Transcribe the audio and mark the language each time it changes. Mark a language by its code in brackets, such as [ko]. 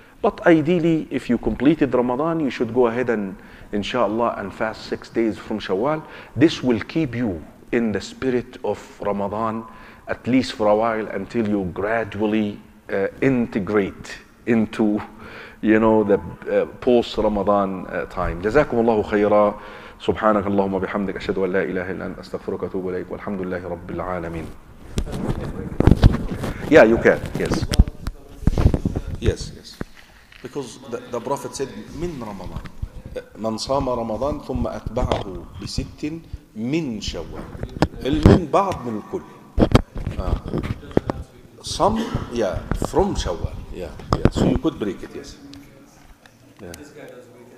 [en] But ideally, if you completed Ramadan, you should go ahead and, inshallah, and fast 6 days from Shawwal. This will keep you in the spirit of Ramadan, at least for a while, until you gradually integrate into, the post-Ramadan time. [ar] جزاكم الله خيرا. سبحانك اللهم بحمدك أشهد أن لا إله إلا أنت أستغفرك وأتوب إليك والحمد لله رب العالمين. [en] Yeah, you can. Yes. Yes. Because the Prophet said, [ar] من رمضان. من صام رمضان ثم أتبعه بست من شوال. من بعض من الكل. [en] Some, yeah, from Shawwal. Yeah. So you could break it, yes. Yeah.